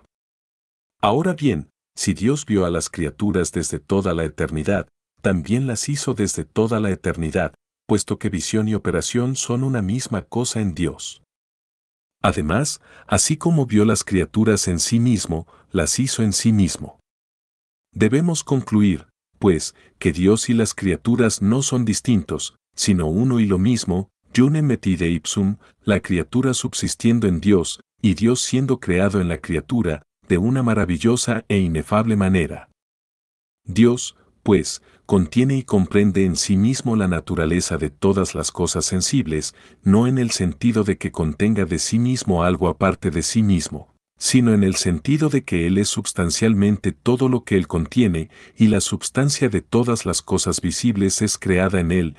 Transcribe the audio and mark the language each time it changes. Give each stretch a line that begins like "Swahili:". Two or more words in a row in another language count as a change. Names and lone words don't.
Spanish: Ahora bien, si Dios vio a las criaturas desde toda la eternidad, también las hizo desde toda la eternidad, puesto que visión y operación son una misma cosa en Dios. Además, así como vio las criaturas en sí mismo, las hizo en sí mismo. Debemos concluir, pues, que Dios y las criaturas no son distintos, sino uno y lo mismo, Iune metide ipsum, la criatura subsistiendo en Dios, y Dios siendo creado en la criatura, de una maravillosa e inefable manera. Dios, pues, contiene y comprende en sí mismo la naturaleza de todas las cosas sensibles, no en el sentido de que contenga de sí mismo algo aparte de sí mismo, sino en el sentido de que Él es substancialmente todo lo que Él contiene, y la substancia de todas las cosas visibles es creada en Él.